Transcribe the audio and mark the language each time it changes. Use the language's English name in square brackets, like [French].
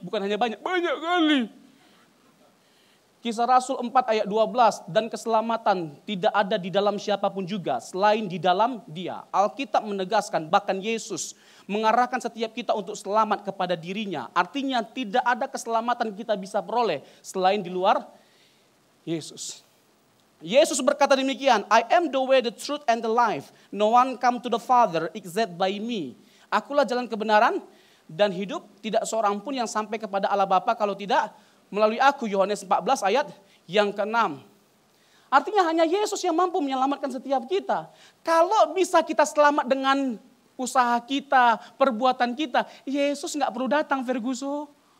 [Indonesian] Bukan hanya banyak kali. Kisah Rasul 4 ayat 12, dan keselamatan tidak ada di dalam siapapun juga selain di dalam Dia. Alkitab menegaskan bahkan Yesus mengarahkan setiap kita untuk selamat kepada dirinya. Artinya tidak ada keselamatan kita bisa peroleh selain di luar Yesus. Yesus berkata demikian, [English] I am the way, the truth, and the life. No one come to the Father except by me. [Indonesian] Akulah jalan kebenaran dan hidup. Tidak seorang pun yang sampai kepada Allah Bapa kalau tidak melalui aku. Yohanes 14 ayat yang ke-6. Artinya hanya Yesus yang mampu menyelamatkan setiap kita. Kalau bisa kita selamat dengan usaha kita, perbuatan kita, Yesus nggak perlu datang, Ferguson.